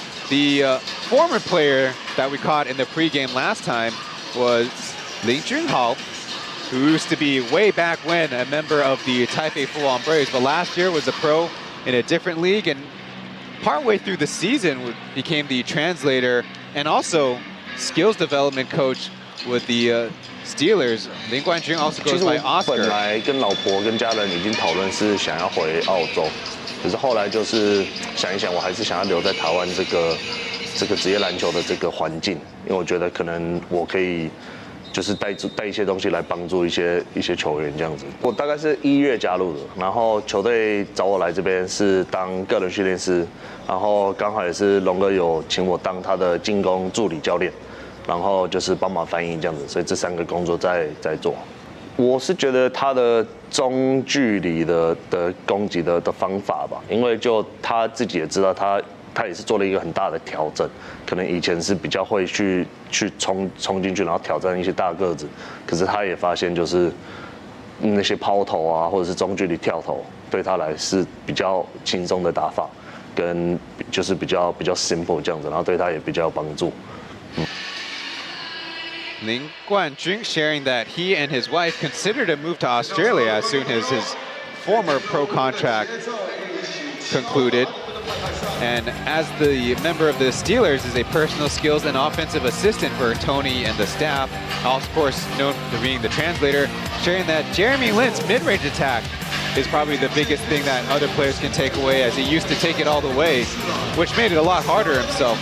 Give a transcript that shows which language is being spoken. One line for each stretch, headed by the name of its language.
English: The former player that we caught in the pregame last time was Ling Junhao, who used to be way back when a member of the Taipei Full-On Braves, but last year was a pro in a different league, and partway through the season became the translator and also skills development coach with the Steelers. Lin Guanjun also goes by Oscar.
Chinese: 本来跟老婆跟家人已经讨论是想要回澳洲，可是后来就是想一想，我还是想要留在台湾这个职业篮球的这个环境，因为我觉得可能我可以就是带一些东西来帮助一些球员这样子。我大概是1月加入的，然后球队找我来这边是当个人训练师，然后刚好也是龙哥有请我当他的进攻助理教练，然后就是帮忙翻译这样子，所以这3个工作在做。我是觉得他的中距离的攻击的方法吧，因为就他自己也知道他也是做了一个很大的调整，可能以前是比较会去冲进去，然后挑战一些大个子，可是他也发现就是那些抛投啊，或者是中距离跳投，对他来是比较轻松的打法，跟就是比较 simple 这样子，然后对他也比较有帮助。
English: Ling Guanjun sharing that he and his wife considered a move to Australia as soon as his former pro contract concluded. And as the member of the Steelers is a personal skills and offensive assistant for Tony and the staff, of course known for being the translator, sharing that Jeremy Lin's mid-range attack is probably the biggest thing that other players can take away, as he used to take it all the way, which made it a lot harder himself.